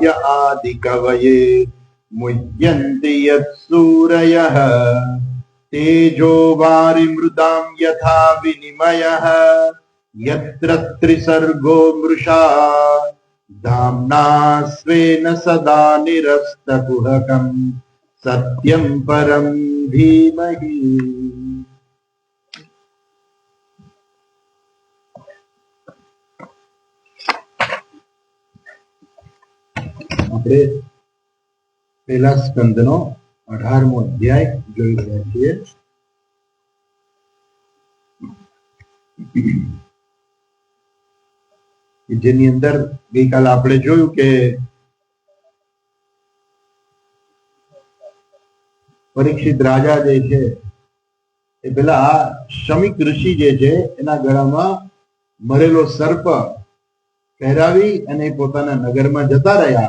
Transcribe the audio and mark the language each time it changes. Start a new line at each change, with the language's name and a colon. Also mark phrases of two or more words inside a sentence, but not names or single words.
Sanskrit: आदिकवये मुह्यन्ति यत्सूरयः तेजो वारिमृदां यथा विनिमयः यत्र त्रिसर्गो मृषा धाम्ना स्वेन सदा निरस्तकुहकम् सत्यं परं धीमहि।
Gujarati: આપણે પહેલા સ્કંદનો 18મો અધ્યાય જોઈ રહ્યા છીએ. જેની અંદર ગઈકાલે આપણે જોયું કે પરીક્ષિત રાજા જે છે એ પેલા શમિક ઋષિ જે છે એના ગળામાં મરેલો સર્પ પહેરાવી અને પોતાના નગરમાં જતા રહ્યા.